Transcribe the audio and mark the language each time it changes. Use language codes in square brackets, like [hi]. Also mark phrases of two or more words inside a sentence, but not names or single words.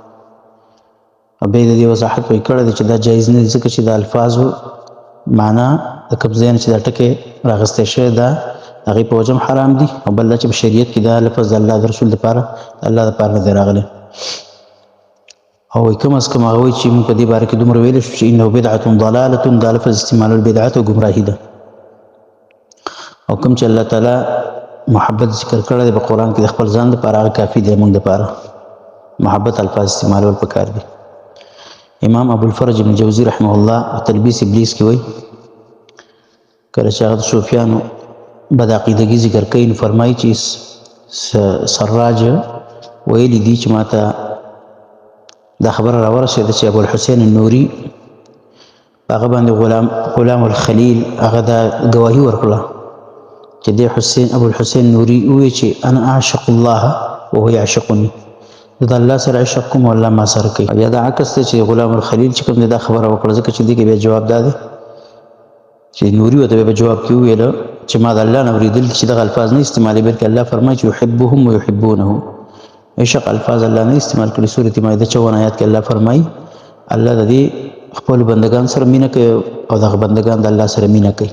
[ps] بیا د دې وضاحت وایي کړی دی چې دا جایز نه دي، ځکه چې د الفاظو معنا د کوم ځای نه چې دا ټکی راغستی شوی دا د هغې په وجه حرام دي، او بل دا چې په شریعت کې دا لفظ د الله د رسول دپاره د الله دپاره نه دی راغلی. او وایي کم از کم هغه وایي چې موږ په دې باره کې دومره ویلی شو چې [ar] انه بدعة ضلالة، [ps] دا لفظ استعمالول بدعت او ګمراهي ده. او کوم چې الله تعالی محبت ذکر کړی دی په قرآن کې د خپل ځان دپاره، هغه کافي دی موږ دپاره. محبت الفاظ استعمالول پکار دي. امام ابو الفرج ابن جوزی [ar] رحمه الله [ps] تلبیس ابلیس کې وایي کله چې هغه د صوفیانو بد عقیدګي ذکر کوي نو فرمایي چې سراج ویلي دي چې ما ته دا خبره راورسېده چې ابو الحسین النوري هغه باندې غلام الخلیل هغه دا ګواهي ورکړه چې دی ابو الحسین نوري ووایي چې [ar] انا اعشق الله وهو یعشقني، [ps] د الله سره عشق کوم او الله ما سره کوي. یا دا عکس دی چې غلام الخلیل چې کوم دی دا خبره وکړه، ځکه چې دې کې بیا جواب دا دی چې نوري ورته بیا په جواب کې وویله چې ما د الله نه اورېدل چې دغه الفاظ نه استعمالوي، بلکې الله فرمایي چې [ar] یحبهم ویحبونه. [ps] عشق الفاظ الله نه استعمال کړي. سورة مائده 54 آیات کې الله فرمایي الله د دې خپل بندگان سره مینه کوي او دغه بندگان د الله سره مینه کوي.